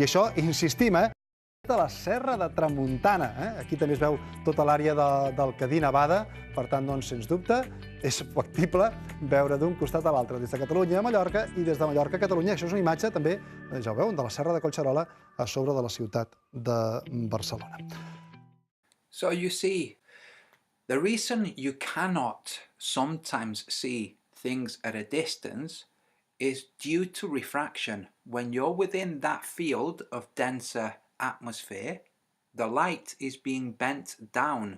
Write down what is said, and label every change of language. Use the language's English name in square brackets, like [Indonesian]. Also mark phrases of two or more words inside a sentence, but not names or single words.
[Catalan] I això, insistim, de la Serra de Tramuntana. Aquí també es veu tota l'àrea del Cadí Nevada, per tant, doncs, sens dubte, és factible veure d'un costat a l'altre, des de Catalunya a Mallorca i des de Mallorca a Catalunya. Això és una imatge també, ja ho veuen, de la Serra de Collserola a sobre de la ciutat de Barcelona. [English] So you see, the reason you cannot sometimes see things at a distance is due to refraction. When you're within that field of denser atmosphere, the light is being bent down.